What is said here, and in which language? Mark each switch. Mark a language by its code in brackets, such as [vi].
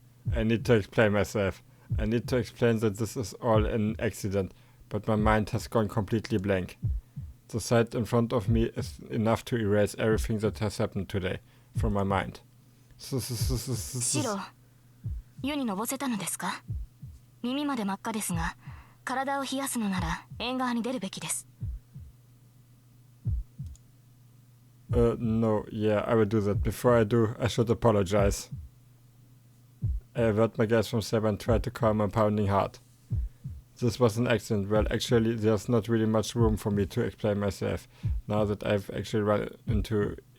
[en] I need to explain myself. I need to explain that this is all an accident, but my mind has gone completely blank. The sight in front of me is enough to erase everything that has happened today from my mind. [ja] シロ、湯にのぼせたのですか？耳まで真っ赤ですが、体を冷やすのなら縁側に出るべきです。 [en] No, yeah, I will do that. Before I do, I should apologize. I avert my gaze from Saber and try to calm my pounding heart. This was an accident. Well, actually, there's not really much room for me to explain myself, now that I've actually run into...